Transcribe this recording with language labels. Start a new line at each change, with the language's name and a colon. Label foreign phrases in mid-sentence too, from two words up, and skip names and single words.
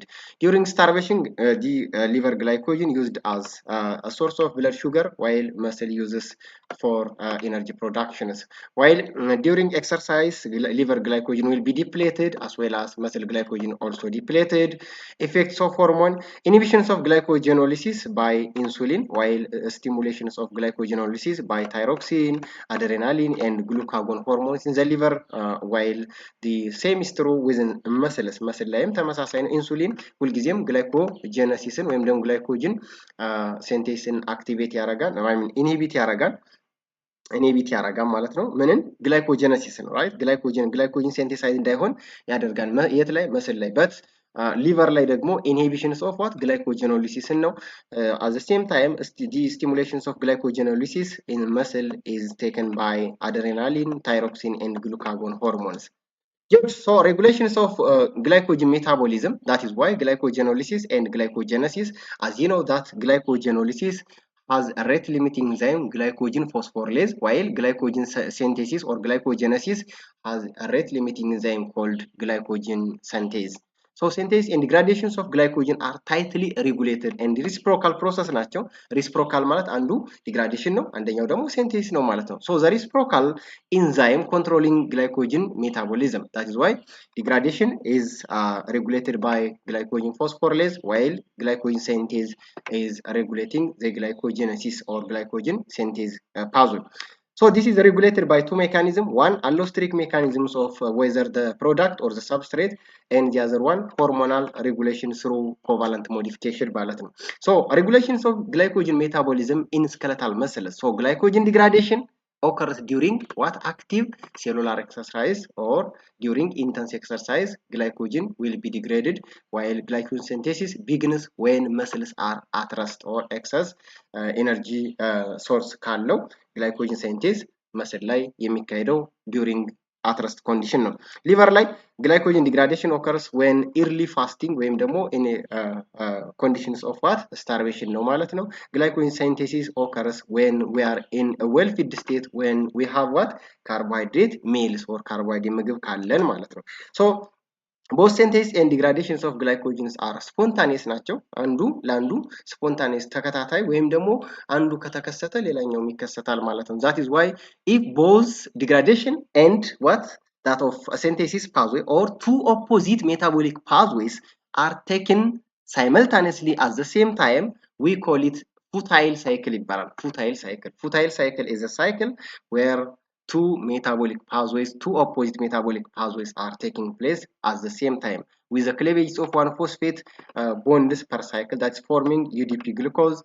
English: During starvation the liver glycogen used as a source of blood sugar while muscle uses for energy productions, while during exercise liver glycogen will be depleted as well as muscle glycogen also depleted. Effects of hormone inhibitions of glycogenolysis by insulin while stimulations of glycogenolysis by thyroxine, adrenaline and glucagon hormones in the liver, while the same is true within muscles.
Amharic: muscle ላይም ተመሳሳይ ነው። ኢንሱሊን ሁልጊዜም ግላይኮጀነሲስን ወይም ደግሞ
English: glycogen synthase
Amharic: አክቲቬት ያደርጋል ወይም ኢንሂቢት ያደርጋል ማለት ነው። ምንን ግላይኮጀነሲስ ነው
English: right glycogen synthesize
Amharic: እንዳይሆን ያደርጋል የት ላይ መስል ላይ በት ሊቨር ላይ ደግሞ
English: inhibitions of what glycogenolysis
Amharic: ነው።
English: at the same time the stimulations of glycogenolysis in muscle is taken by adrenaline, thyroxine and glucagon hormones. So regulations of glycogen metabolism, that is why glycogenolysis and glycogenesis, as you know that glycogenolysis has a rate limiting enzyme glycogen phosphorylase, while glycogen synthesis or glycogenesis has a rate limiting enzyme called glycogen synthase. So synthesis and degradations of glycogen are tightly regulated and reciprocal process ናቸው። reciprocal ማለት
Amharic: አንዱ degradation ነው አንደኛው ደግሞ synthesis ነው ማለት ነው።
English: So the reciprocal enzyme controlling glycogen metabolism, that is why degradation is regulated by glycogen phosphorylase while glycogen synthase is regulating the glycogenesis or glycogen synthase pathway. So this is regulated by two mechanisms. One, allosteric mechanisms of whether the product or the substrate, and the other one, hormonal regulation through covalent modification
Amharic: ማለት ነው።
English: So regulations of glycogen metabolism in skeletal muscles. So glycogen degradation occurs during what? Active cellular exercise or during intense exercise, glycogen will be degraded, while glycogen synthesis begins when muscles are at rest or excess energy source ካለው glycogen synthesis
Amharic: muscle ላይ የሚካሄደው
English: during at rest condition ነው።
Amharic: ሊቨር ላይ
English: glycogen degradation occurs when early fasting
Amharic: ወይም ደግሞ
English: in conditions of what?
Amharic: Starvation ነው ማለት ነው።
English: Glycogen synthesis occurs when we are in a well fed state, when we have what? Carbohydrate meals or carbohydrate
Amharic: ምግብ ካለን ማለት ነው።
English: So both synthesis and degradations of glycogens are spontaneous ናቸው።
Amharic: አንዱ ለአንዱ
English: spontaneous
Amharic: ተከታታይ ወይም ደግሞ አንዱ ከተከሰተ ሌላኛው ይከሰታል ማለት ነው።
English: That is why if both degradation and what? That of synthesis pathway or two opposite metabolic pathways are taken simultaneously at the same time, we call it futile cycle ይባላል። Futile cycle. Futile cycle is a cycle where two opposite metabolic pathways are taking place at the same time with the cleavage of one phosphate bonds per cycle that's forming UDP glucose.